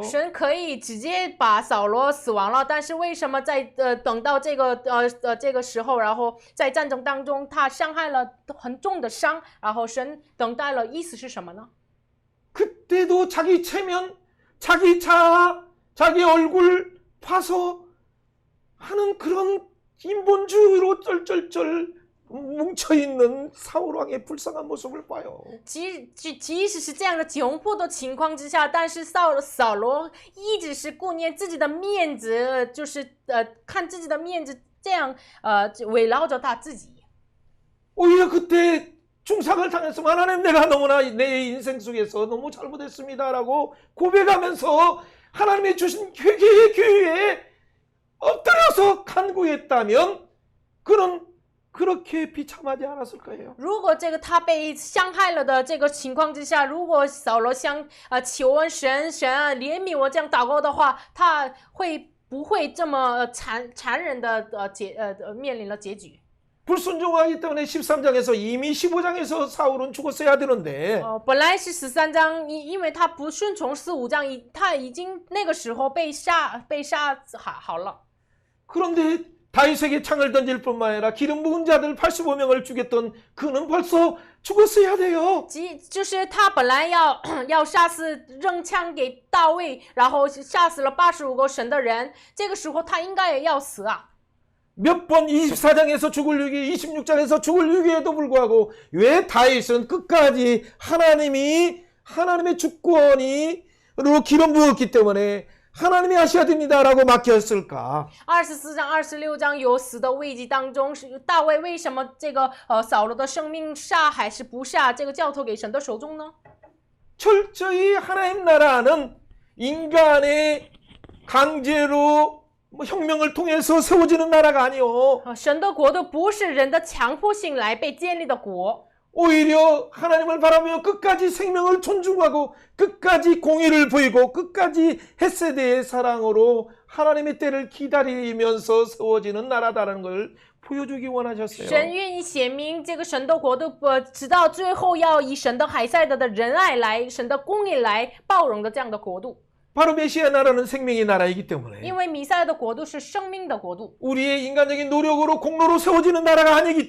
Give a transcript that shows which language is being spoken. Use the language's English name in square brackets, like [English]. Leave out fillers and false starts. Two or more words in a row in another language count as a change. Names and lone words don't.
[Chinese] 神可以直接把扫罗死亡了，但是为什么在等到这个时候，然后在战争当中他伤害了很重的伤，然后神等待了，意思是什么呢？ [Korean] 그때도 자기 체면, 자기 자아, 자기 얼굴 파서 하는 그런 인본주의로 쩔쩔쩔 뭉쳐있는 사울왕의 불쌍한 모습을 봐요. [Chinese] 即使是这样的窘迫的情况之下，但是扫罗一直是顾念自己的面子，就是看自己的面子，这样围绕着他自己。 [Korean] 오히려 그때 중상을 당했으면 하나님 내가 너무나 내 인생 속에서 너무 잘못했습니다라고 고백하면서 하나님이 주신 회개의 기회에 엎드려서 간구했다면 그는 그렇게 비참하지 않았을 거예요. [Chinese] 如果这个他被伤害了的这个情况之下，如果扫罗求问神啊怜悯我这样祷告的话，他会不会这么残忍的面临了结局？ [Korean] 불순종하기 때문에 13장에서 이미 15장에서 사울은 죽었어야 되는데 [Chinese] 本来是13章，因为他不顺从15章，他已经那个时候被杀好了。 [Korean] 그런데 다윗에게 창을 던질 뿐만 아니라 기름 부은 자들 85명을 죽였던 그는 벌써 죽었어야 돼요. [Chinese] 就是他本来要杀死扔枪给大卫，然后杀死了85个神的人，这个时候他应该也要死啊。 [Korean] 몇 번 24장에서 죽을 위기, 26장에서 죽을 위기에도 불구하고 왜 다윗은 끝까지 하나님의 주권으로 기름 부었기 때문에 하나님이 하셔야 됩니다라고 맡겼을까? [Chinese] 24章、26章有死的危机当中，是大卫为什么这个扫罗的生命杀还是不杀，这个交托给神的手中呢？ [Korean] 철저히 하나님 나라는 인간의 강제로 혁명을 통해서 세워지는 나라가 아니요. [Chinese] 神的国度不是人的强迫性来被建立的国。 [Korean] 오히려 하나님을 바라보며 끝까지 생명을 존중하고 끝까지 공의를 보이고 끝까지 헷세대의 사랑으로 하나님의 때를 기다리면서 세워지는 나라다라는 걸 보여주기 원하셨어요. [Chinese] 神愿意显明这个神的国度，直到最后要以神的海塞德的仁爱来、神的公义来包容的这样的国度。 [Korean] 바로 메시아 나라는 생명의 나라이기 때문에 [Chinese] 因为弥赛亚的国度是生命的国度， [Korean] 우리의 인간적인 노력으로 공로로 세워지는 나라가 아니기